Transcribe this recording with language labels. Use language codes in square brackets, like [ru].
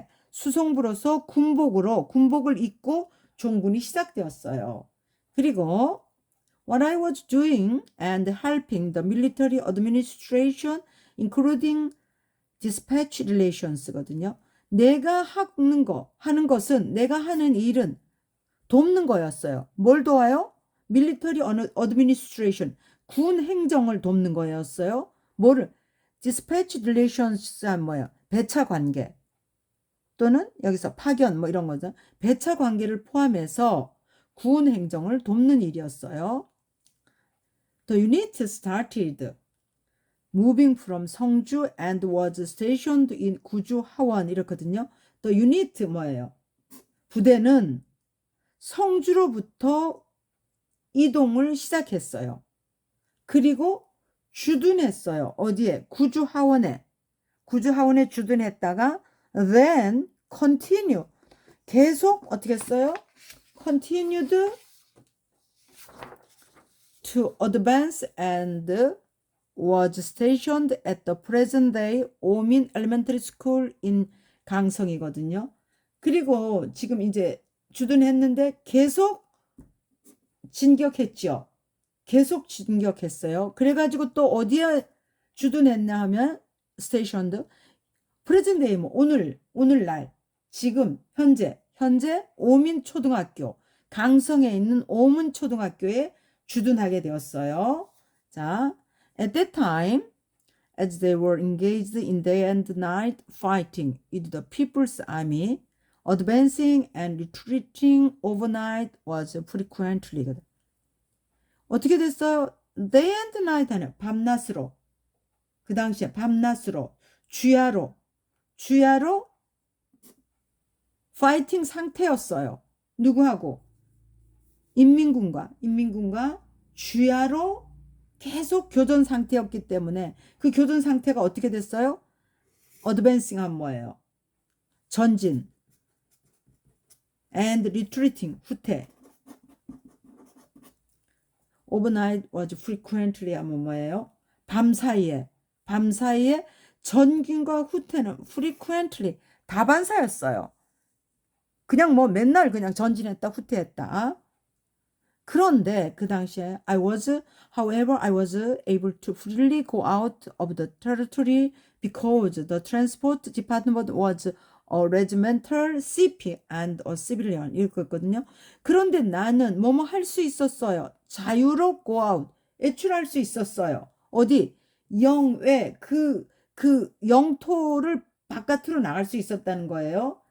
[ko] 수송부로서 군복을 입고 종군이 시작되었어요. 그리고 [en] what I was doing and helping the military administration including dispatch relations거든요. [ko] 내가 하는 것은 내가 하는 일은 돕는 거였어요. 뭘 도와요? [en] 밀리터리 어드미니스트레이션 [ko] 군 행정을 돕는 거였어요. 뭐를 [en] dispatch relations [ko] 하면 뭐야? 배차 관계 또는 여기서 파견 뭐 이런 거죠. 배차 관계를 포함해서 군 행정을 돕는 일이었어요. [en] The unit started moving from 성주 and was stationed in 구주 하원 [ko] 이렇거든요. [en] The unit [ko] 뭐예요? 부대는 성주로부터 이동을 시작했어요. 그리고 주둔했어요. 어디에? 구주 하원에 주둔했다가 [en] then continue [ko] 계속 어떻게 했어요? [en] continued to advance and was stationed at the present day 오민 elementary school in 강성이거든요. [ko] 그리고 지금 이제 주둔했는데 계속 진격했죠. 계속 진격했어요. 그래가지고 또 어디에 주둔했나 하면 [en] stationed present day [ko] 뭐 오늘날 지금 현재 오민초등학교 강성에 있는 오민초등학교에 주둔하게 되었어요. [en] 자, at that time as they were engaged in day and night fighting with the People's Army advancing and retreating overnight was frequently [ko] 어떻게 됐어요? [en] day and night [ko] 하는 밤낮으로 그 당시에 밤낮으로 주야로 파이팅 상태였어요. 누구하고? 인민군과 주야로 계속 교전 상태였기 때문에 그 교전 상태가 어떻게 됐어요? 어드밴싱 한 뭐예요? 전진 [en] and retreating [ko] 후퇴 [en] overnight was frequently [ko] 하면 뭐예요? 밤 사이에 전진과 후퇴는 frequently 다반사였어요. 그냥 뭐 맨날 그냥 전진했다 후퇴했다. 그런데 그 당시에 [en] however, I was able to freely go out of the territory because the transport department was a regimental CP and a civilian [ko] 이렇게 했거든요. 그런데 나는 뭐뭐 할 수 있었어요. 자유로 [en] go out, [ko] 외출할 수 있었어요. 어디? 영외, 그 영토를 바깥으로 나갈 수 있었다는 거예요.